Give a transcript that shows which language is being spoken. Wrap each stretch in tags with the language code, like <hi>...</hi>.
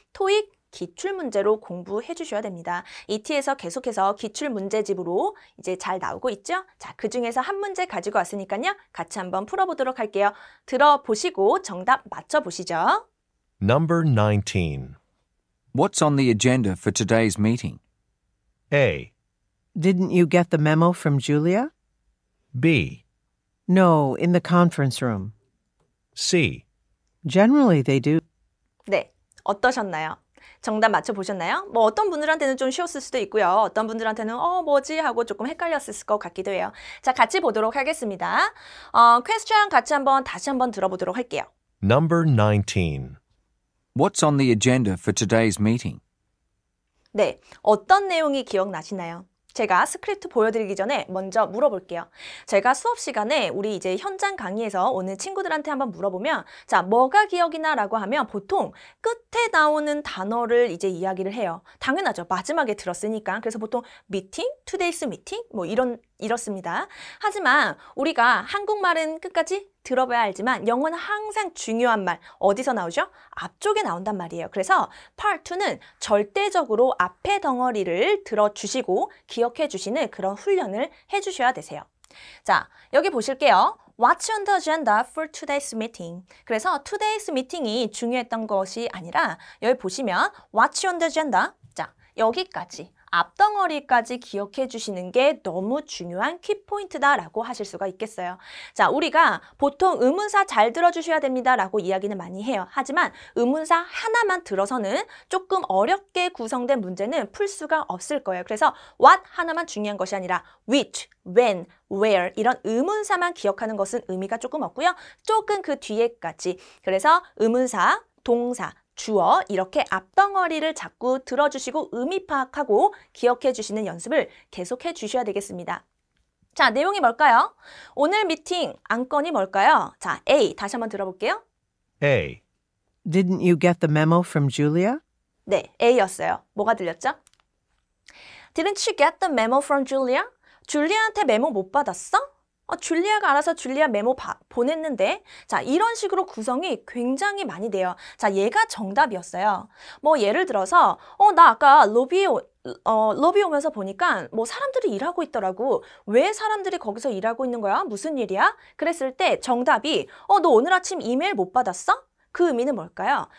<ko>토익 기출문제로 공부해 주셔야 됩니다. ET에서 계속해서 기출문제집으로 이제 잘 나오고 있죠? 자, 그 중에서 한 문제 가지고 왔으니까요. 같이 한번 풀어보도록 할게요. 들어보시고 정답 맞춰보시죠.</ko> <en>Number 19. What's on the agenda for today's meeting? A. Didn't you get the memo from Julia? B. No, in the conference room. C. Generally, they do.</en> <ko>네, 어떠셨나요? 정답 맞춰보셨나요? 뭐 어떤 분들한테는 좀 쉬웠을 수도 있고요. 어떤 분들한테는 뭐지? 하고 조금 헷갈렸을 것 같기도 해요. 자, 같이 보도록 하겠습니다. 퀘스천 같이 다시 한번 들어보도록 할게요.</ko> <en>Number 19. What's on the agenda for today's meeting?</en> <ko>네, 어떤 내용이 기억나시나요? 제가 스크립트 보여드리기 전에 먼저 물어볼게요. 제가 수업 시간에 우리 이제 현장 강의에서 오는 친구들한테 한번 물어보면 자, 뭐가 기억이 나라고 하면 보통 끝에 나오는 단어를 이제 이야기를 해요. 당연하죠. 마지막에 들었으니까. 그래서 보통 미팅, today's meeting 뭐 이렇습니다. 하지만 우리가 한국말은 끝까지 들어봐야 알지만 영어는 항상 중요한 말 어디서 나오죠? 앞쪽에 나온단 말이에요. 그래서 Part 2는 절대적으로 앞에 덩어리를 들어주시고 기억해 주시는 그런 훈련을 해주셔야 되세요. 자, 여기 보실게요.</ko> <en>What's on the agenda for today's meeting?</en> <ko>그래서 today's meeting이 중요했던 것이 아니라 여기 보시면</ko> <en>What's on the agenda?</en> <ko>자, 여기까지. 앞덩어리까지 기억해 주시는 게 너무 중요한 키포인트다라고 하실 수가 있겠어요. 자, 우리가 보통 의문사 잘 들어주셔야 됩니다라고 이야기는 많이 해요. 하지만 의문사 하나만 들어서는 조금 어렵게 구성된 문제는 풀 수가 없을 거예요. 그래서 what 하나만 중요한 것이 아니라 which, when, where 이런 의문사만 기억하는 것은 의미가 조금 없고요. 조금 그 뒤에까지. 그래서 의문사, 동사, 주어 이렇게 앞덩어리를 자꾸 들어주시고 의미 파악하고 기억해 주시는 연습을 계속해 주셔야 되겠습니다. 자, 내용이 뭘까요? 오늘 미팅 안건이 뭘까요? 자, A 다시 한번 들어볼게요.</ko> <en>A. Didn't you get the memo from Julia?</en> <ko>네, A였어요. 뭐가 들렸죠?</ko> <en>Didn't you get the memo from Julia?</en> <ko>줄리아한테 메모 못 받았어? 줄리아가 알아서 줄리아 메모 보냈는데 자, 이런 식으로 구성이 굉장히 많이 돼요. 자, 얘가 정답이었어요. 뭐 예를 들어서 나 아까 로비에 오면서 보니까 뭐 사람들이 일하고 있더라고. 왜 사람들이 거기서 일하고 있는 거야? 무슨 일이야? 그랬을 때 정답이 너 오늘 아침 이메일 못 받았어? 그 의미는 뭘까요?</ko>